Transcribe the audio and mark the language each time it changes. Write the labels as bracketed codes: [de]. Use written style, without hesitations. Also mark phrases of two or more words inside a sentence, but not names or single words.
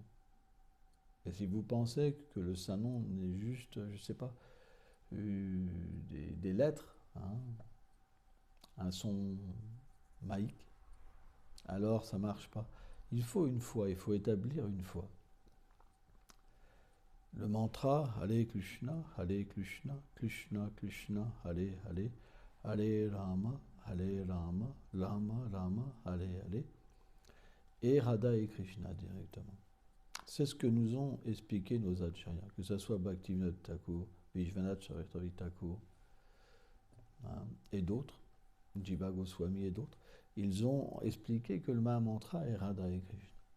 [fr] Et si vous pensez que le Saint-Nom n'est juste, je ne sais pas, des lettres, un son maïque, alors ça ne marche pas. Il faut une foi, il faut établir une foi. Le mantra [sa] Hare Krishna, Krishna, Krishna, Hare Hare, Hare Rama, Rama Rama, Hare Hare, [fr] et Radha et Krishna directement. C'est ce que nous ont expliqué nos acharyas, que ce soit Bhaktivinoda Thakur, Vishwanath Chakravarti Thakur et d'autres, Jiva Goswami et d'autres. Ils ont expliqué que le Mahamantra est Radha et Krishna.